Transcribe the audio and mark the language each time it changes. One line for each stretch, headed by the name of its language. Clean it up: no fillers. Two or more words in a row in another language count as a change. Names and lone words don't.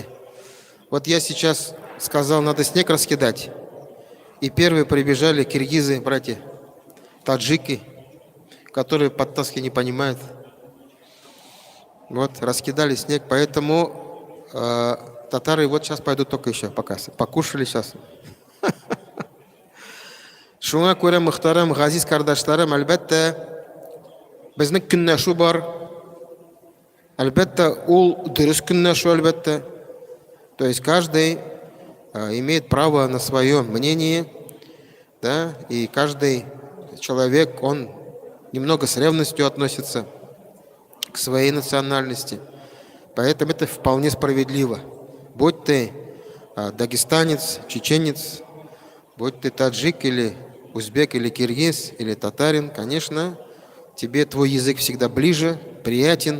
Russian: Вот я сейчас сказал, надо снег раскидать. И первые прибежали киргизы, братья, таджики, которые по-татарски не понимают. Вот, раскидали снег, поэтому татары вот сейчас пойдут только еще пока. Покушали сейчас.
Tatar: Шуңа күрә, мөхтәрәм газиз кардашларым, әлбәттә, безнең көнләшү бар. Әлбәттә, ул дөрес көнләшү, әлбәттә.
Russian: То есть каждый имеет право на свое мнение, да, и каждый человек, он немного с ревностью относится к своей национальности. Поэтому это вполне справедливо. Будь ты дагестанец, чеченец, будь ты таджик или узбек, или киргиз, или татарин, конечно, тебе твой язык всегда ближе, приятен.